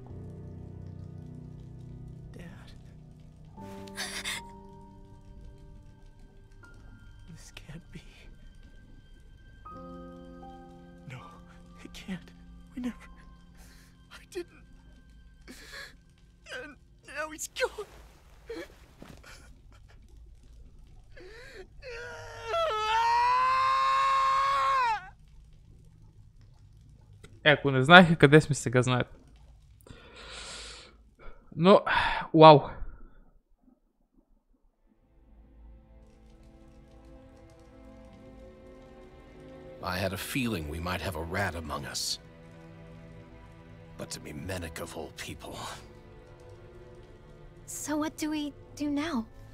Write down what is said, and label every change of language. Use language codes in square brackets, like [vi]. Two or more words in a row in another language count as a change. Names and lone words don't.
[en] This can't be. No, it can't. We never... I didn't. And now he's gone. [bg] Ако не знаеха къде сме сега, знаят. Но, вау. [en] I had a feeling we might have a rat among us. But to be Menic of all people. So what do we do now?